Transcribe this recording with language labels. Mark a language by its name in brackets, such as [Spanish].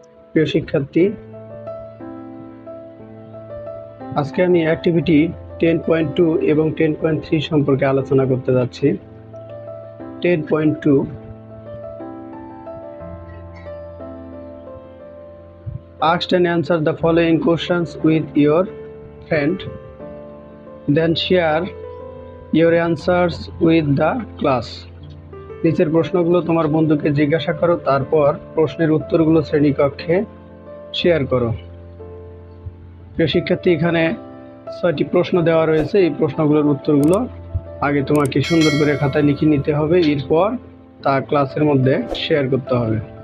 [Bangla] প্রিয় শিক্ষার্থী, আজকে আমি অ্যাক্টিভিটি 10.2 এবং 10.3 সম্পর্কে আলোচনা করতে যাচ্ছি। [English] 10.2 Ask and answer the following questions with your friend, then share your answers with the class. [Bangla] নিচের প্রশ্নগুলো তোমার বন্ধুকে জিজ্ঞাসা করো, তারপর প্রশ্নের উত্তরগুলো শ্রেণীকক্ষে শেয়ার করো। প্রিয় শিক্ষার্থী, এখানে 6টি প্রশ্ন দেওয়া রয়েছে। এই প্রশ্নগুলোর উত্তরগুলো আগে তোমাকে সুন্দর করে খাতায় লিখে নিতে হবে, এরপর তা ক্লাসের মধ্যে শেয়ার করতে হবে।